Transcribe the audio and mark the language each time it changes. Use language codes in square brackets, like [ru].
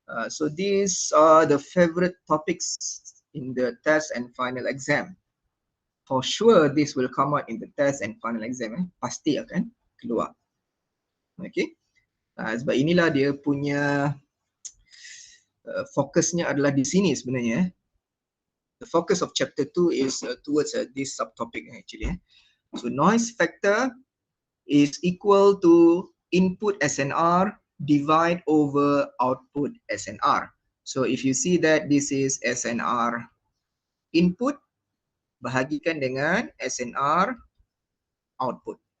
[en] So these are the favorite topics in the test and final exam. For sure, this will come out in the test and final exam. [ms] Pasti akan keluar. Okay. Sebab inilah dia punya fokusnya adalah di sini sebenarnya. [en] The focus of chapter 2 is towards this subtopic actually. So noise factor is equal to input SNR divide over output SNR. So if you see that this is SNR input, [ms] bahagikan dengan [en] SNR output.